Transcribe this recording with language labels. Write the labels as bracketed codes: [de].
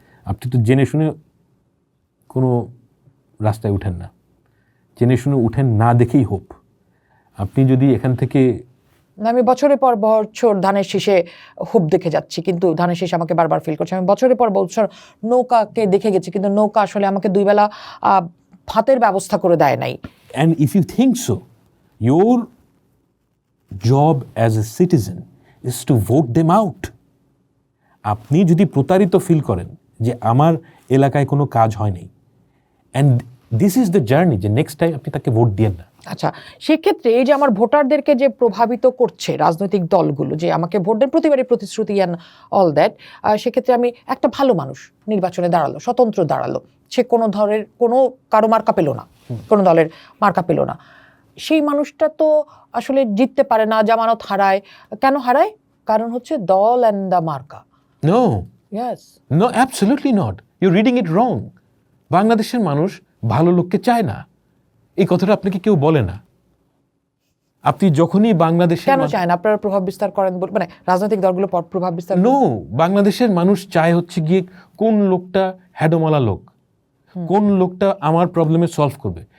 [bn] আপনি তো জেনে শুনে কোনো রাস্তায় উঠেন না, জেনে শুনে উঠেন না দেখেই হোপ। আপনি যদি এখান থেকে, আমি বছরের পর বছর ধানের শীষে হুপ দেখে যাচ্ছি, কিন্তু ধানের শীষ আমাকে বারবার ফিল করছে। আমি বছরের পর বছর নৌকাকে দেখে গেছি, কিন্তু নৌকা আসলে আমাকে 2 বেলা ভাতের ব্যবস্থা করে দেয় নাই। [en] and if you think so, your job as a citizen is to vote them out. [bn] আপনি যদি প্রতারিত ফিল করেন যে আমার এলাকায় কোনো কাজ হয় নাই, [en] and this is the journey, [bn] যে নেক্সট টাইম আপনি তাকে ভোট দিয়েন না। আচ্ছা, সেক্ষেত্রে এই যে আমার ভোটারদেরকে যে প্রভাবিত করছে রাজনৈতিক দলগুলো, যে আমাকে ভোট দেন, প্রতিবারই প্রতিশ্রুতি [en] and all that, [bn] সেক্ষেত্রে আমি একটা ভালো মানুষ নির্বাচনে দাঁড়ালো, স্বতন্ত্র দাঁড়ালো, সে কোনো ধরনের কারো মার্কা পেল না, কোনো দলের মার্কা পেল না, সেই মানুষটা তো আসলে জিততে পারে না, জামানত হারায়। কেন হারায়? কারণ হচ্ছে দল [en] And the মার্কা। No, yes, no, absolutely not. You're reading it wrong. [bn] বাংলাদেশের মানুষ ভালো লোককে চায় না, এই কথাটা আপনাকে কেউ বলে না। আপনি যখনই বাংলাদেশের কেন চায় না? আপনারা প্রভাব বিস্তার করেন মানে রাজনৈতিক দলগুলো প্রভাব বিস্তার নো, বাংলাদেশের মানুষ চায় হচ্ছে গিয়ে কোন লোকটা হ্যাডোমালা লোক, কোন লোকটা আমার প্রবলেমে সলভ করবে।